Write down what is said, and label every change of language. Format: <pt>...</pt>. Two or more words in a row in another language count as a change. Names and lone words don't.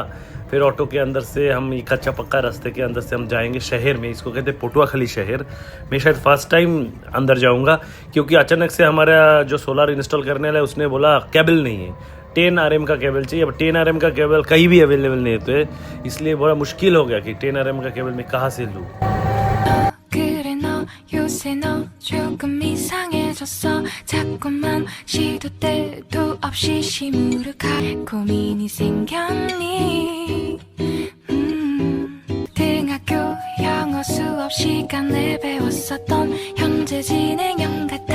<hi>फिर ऑटो के अंदर से हम कच्चा पक्का रास्ते के अंदर से हम जाएंगे शहर में, इसको कहते हैं पटुआखाली शहर। मैं शायद</hi> <en>first time</en> <hi>अंदर जाऊंगा, क्योंकि अचानक से हमारा जो</hi> <en>solar install</en> <hi>करने वाला है उसने बोला केबल नहीं है, 10 RM का केबल चाहिए। अब 10 RM का केबल कहीं भी अवेलेबल नहीं होते, इसलिए बड़ा मुश्किल हो गया कि 10 RM का केबल मैं कहाँ से लूँ।</hi> <ko>요새 너 조금 이상해졌어 자꾸만 시도 때도 없이 시무룩할 고민이 생겼니 등학교 영어 수업 시간에 배웠었던 현재 진행</ko>